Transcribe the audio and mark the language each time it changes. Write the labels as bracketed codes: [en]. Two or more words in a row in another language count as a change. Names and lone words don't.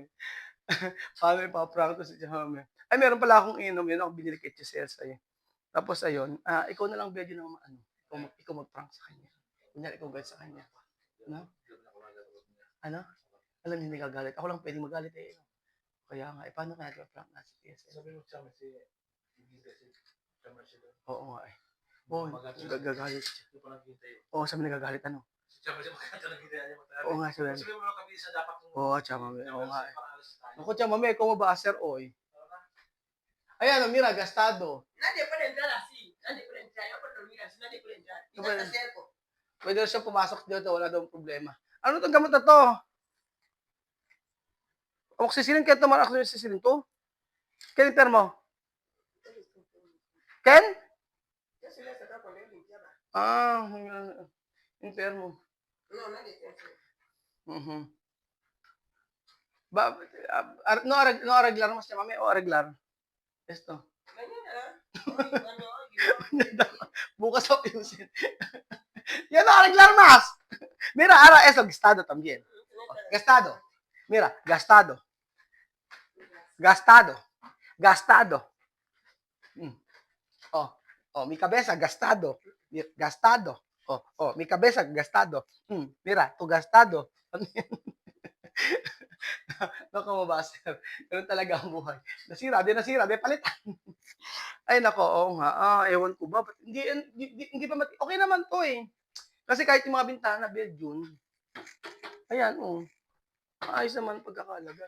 [tl] Paano ipaprank ko si Chamami? Ay, meron pala akong inom. Yun ako binili kay Chisel sa'yo. Tapos, ayun. Ikaw na lang, Bedyo, na ikaw mag-prank sa kanya. Kunyari, ikaw guide sa kanya. Ano? Alam, hindi gagalit. Ako lang pwede magalit eh. Kaya nga, paano kaya ipaprank na si Chisel? Sabi mo siya, oo nga eh. Gagalit siya. Sabi nagagalit ano? Oo nga, sabi. Oo, Chamame. Oo nga eh. Ako, Chamame, ikaw mabaaser, oy. Ayan, [es] mira, gastado. Nadie puede entrar así. Nadie puede entrar. Yo puedo dormir así. Nadie puede entrar. Y está cerco. [tl] Pwede siya pumasok dito, wala daw problema. Ano itong gamot na to? Oxycillin, kaya ito marak yung oxycillin to? Ken, mo? Ken? [es] Yo se le he sacado cuando yo limpiaba. Enfermo. No, nadie está enfermo. [tl] No arreglar mo siya, mami, o arreglar? [es] Esto. Mañana. [tl] Bukas ako ayusin. [es] Ya no arreglar más. Mira, ahora eso, gastado también. Gastado. Mira, gastado. Gastado. Gastado. Mi cabeza, gastado. Gastado. Mi cabeza gastado. Mira, tu gastado. [tl] Ano yan? Naku, mabaser. Ganun talaga ang buhay. Nasira, di palitan. Ay naku, oo nga. Ewan ko ba, ba't hindi pa okey naman 'to, eh. Kasi kahit yung mga bintana, Belgium, ayan, maayos naman pagkakalagay.